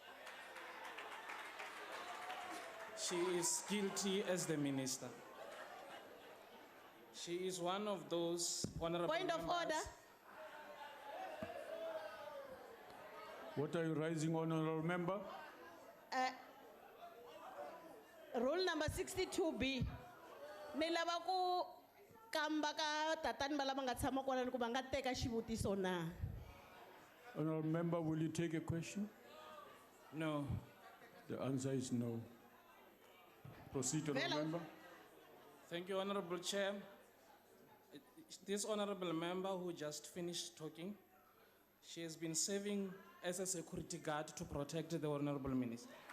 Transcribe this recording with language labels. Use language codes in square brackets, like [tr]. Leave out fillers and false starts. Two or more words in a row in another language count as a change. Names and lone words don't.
[en] She is guilty as the minister. She is one of those honorable Point members. of order. What are you raising, honorable member? Rule number 62B. [ts] Ni lava ku kamba ka tatani va lava nga tshama kona ni ku va nga teka xivutiso na. [en] Honorable member, will you take a question? No. The answer is no. Proceed, honorable member. Thank you, Honorable Chair. This honorable member who just finished talking, she has been serving as a security guard to protect the honorable minister.